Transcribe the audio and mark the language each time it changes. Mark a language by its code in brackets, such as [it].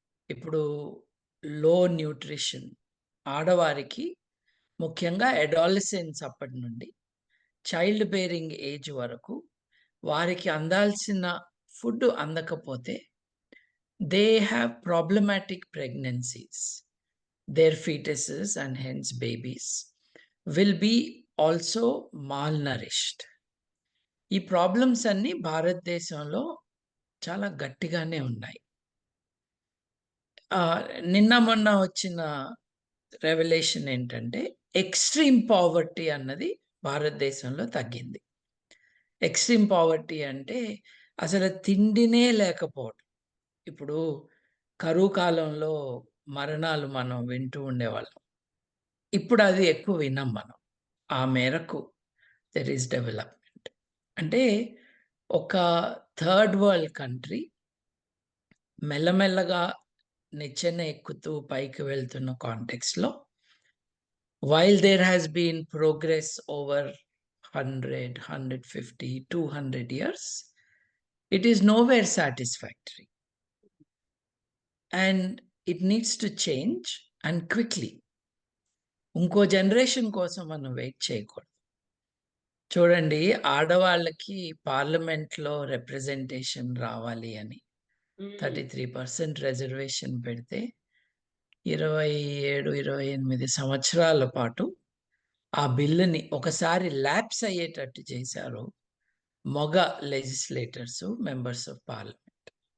[te] ఇప్పుడు లో న్యూట్రిషన్ ఆడవారికి ముఖ్యంగా అడాలసెన్స్ అప్పటి నుండి చైల్డ్ బేరింగ్ ఏజ్ వరకు వారికి అందాల్సిన ఫుడ్ అందకపోతే [en] They have problematic pregnancies. Their fetuses and hence babies will be also malnourished. [te] ఈ ప్రాబ్లమ్స్ అన్నీ భారతదేశంలో చాలా గట్టిగానే ఉన్నాయి. నిన్న మొన్న వచ్చిన రెవల్యూషన్ ఏంటంటే ఎక్స్‌ట్రీమ్ పావర్టీ అన్నది భారతదేశంలో తగ్గింది. ఎక్స్‌ట్రీమ్ పావర్టీ అంటే అసలు తిండినే లేకపోవడం. ఇప్పుడు కరువు కాలంలో మరణాలు మనం వింటూ ఉండేవాళ్ళం. ఇప్పుడు అది ఎక్కువ వినం మనం. ఆ మేరకు [en] There is development. [te] అంటే ఒక థర్డ్ వరల్డ్ కంట్రీ మెల్లమెల్లగా నిచ్చెన ఎక్కుతూ పైకి వెళ్తున్న కాంటెక్స్‌లో [en] While there has been progress over 100, 150, 200 years, it is nowhere satisfactory. And it needs to change and quickly. [te] ఇంకో జనరేషన్ కోసం మనం వెయిట్ చేయకూడదు. చూడండి, ఆడవాళ్ళకి పార్లమెంట్‌లో రిప్రజెంటేషన్ రావాలి అని హ్మ్. 33% రిజర్వేషన్ పెడితే 27, 28 సంవత్సరాల పాటు ఆ బిల్లుని ఒకసారి ల్యాప్స్ అయ్యేటట్టు చేశారు మగ లెజిస్లేటర్స్, మెంబర్స్ ఆఫ్ పార్లమెంట్.